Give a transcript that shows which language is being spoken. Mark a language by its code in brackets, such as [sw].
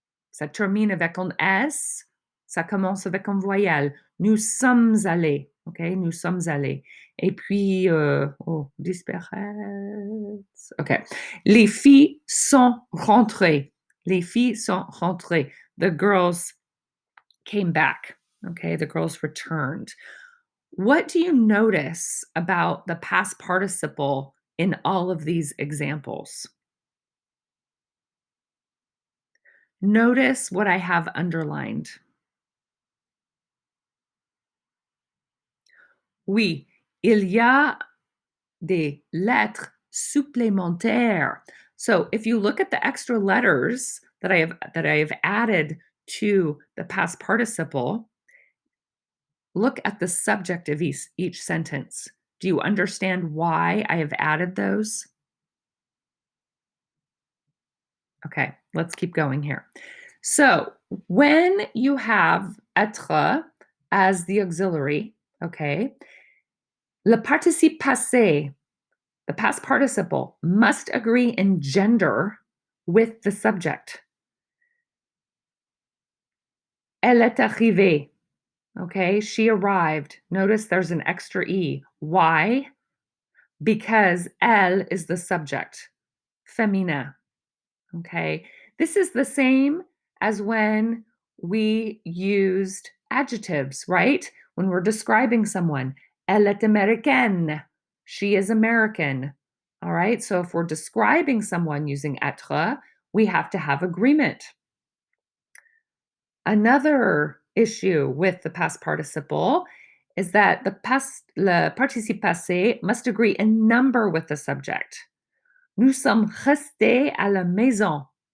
[fr] Ça termine avec un S, ça commence avec une voyelle. Nous sommes allés, OK? Nous sommes allés. Et puis, disparaître. OK. Les filles sont rentrées. Les filles sont rentrées. [en] The girls came back. Okay, the girls returned. What do you notice about the past participle in all of these examples? Notice what I have underlined. [fr] Oui, il y a des lettres supplémentaires. [en] So if you look at the extra letters that I have added to the past participle, look at the subject of each sentence. Do you understand why I have added those? Okay, let's keep going here. So when you have être as the auxiliary, okay, le participe passé, the past participle, must agree in gender with the subject. [fr] Elle est arrivée. [en] Okay, she arrived. Notice there's an extra E. Why? Because elle is the subject, féminin. Okay, this is the same as when we used adjectives, right? When we're describing someone, [fr] elle est américaine. [en] She is American. All right, so if we're describing someone using être, we have to have agreement. Another issue with the past participle is that le participe passé must agree in number with the subject. [fr] Nous sommes restés à la maison.